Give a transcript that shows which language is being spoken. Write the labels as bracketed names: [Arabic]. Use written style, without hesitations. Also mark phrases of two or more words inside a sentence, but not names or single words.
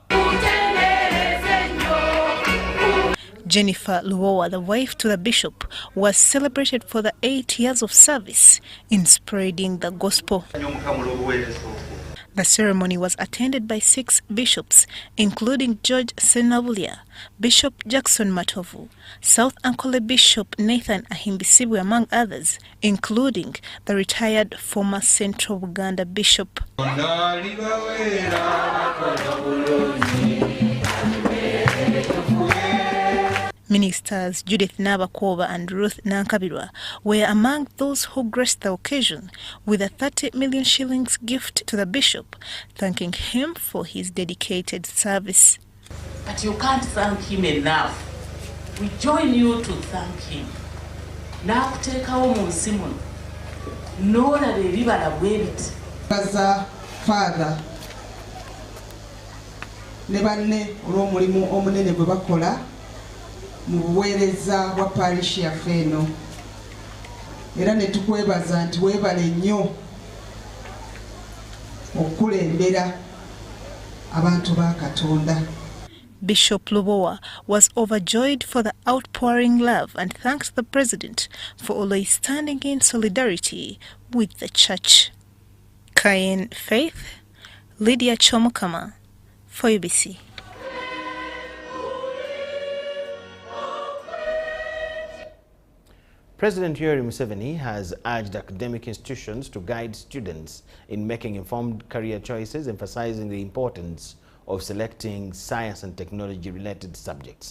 [English] Jennifer Lubowa, the wife to the bishop, was celebrated for the 8 years of service in spreading the gospel. The ceremony was attended by 6 bishops, including George Senabulia, Bishop Jackson Matovu, South Ankole Bishop Nathan Ahimbisibwe, among others, including the retired former Central Buganda Bishop. Ministers Judith Nabakoba and Ruth Nankabirwa were among those who graced the occasion with a 30 million shillings gift to the bishop, thanking him for his dedicated service. But you can't thank him enough. We join you to thank him. Now take our Simon. No, that the river wait. As a father, [Ganda] Nebane Romulimu Omunene Bakola. Mu buweereza bwa parish yaffe eno era ne tukwebaza nti weebale nnyo okulembera abantu ba Katonda. [English] Bishop Lubowa was overjoyed for the outpouring love and thanked the president for always standing in solidarity with the church. Kayen Faith, Lydia Chomukama, for UBC. President Yoweri Museveni has urged academic institutions to guide students in making informed career choices, emphasizing the importance of selecting science and technology-related subjects.